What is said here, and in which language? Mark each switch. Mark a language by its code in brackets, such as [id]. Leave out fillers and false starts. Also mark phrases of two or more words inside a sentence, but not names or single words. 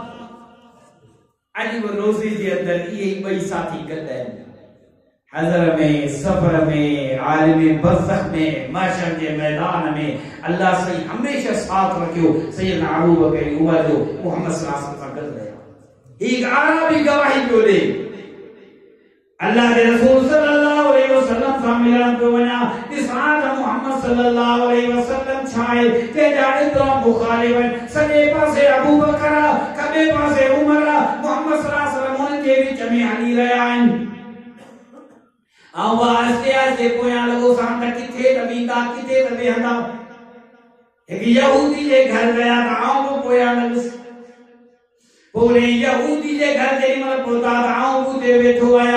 [sd] अॼु बि रोज़ी जे अंदर इहे ॿई साथी गॾु आहिनि, हज़र में, सफ़र में, आलिम बरज़ख में, महशर जे मैदान में। अल्लाह सही हमेशा साथ रखियो सैयदना अबू बकर उमर जो, मुहम्मद [ar] صلى الله عليه وسلم [sd] सां गॾु रहिया। एक आराबी गवाही पियो ॾे, अल्लाह के रसूल [ar] صلى الله عليه وسلم [sd] सां मिलण पियो वञा। ॾिसां त मुहम्मद [ar] صلى الله عليه وسلم [sd] छा आहे, कंहिंजा एतिरा मुखालिफ आहिनि, सॼे पासे अबू बकर आ, खॿे पासे उमर आ, मुहम्मद [ar] صلى الله عليه وسلم [sd] उन्हनि जे विच में हली रहिया आहिनि। ऐं उहा आहिस्ते आहिस्ते पोयां लॻो सान त किथे त वेंदा, किथे त वेहंदा। हिकु यहूदी जे घर विया त आऊं बि पोयां लॻुसि। पोइ यहूदी जे घर जेॾी महिल पहुता त आऊं बि उते वेठो आहियां।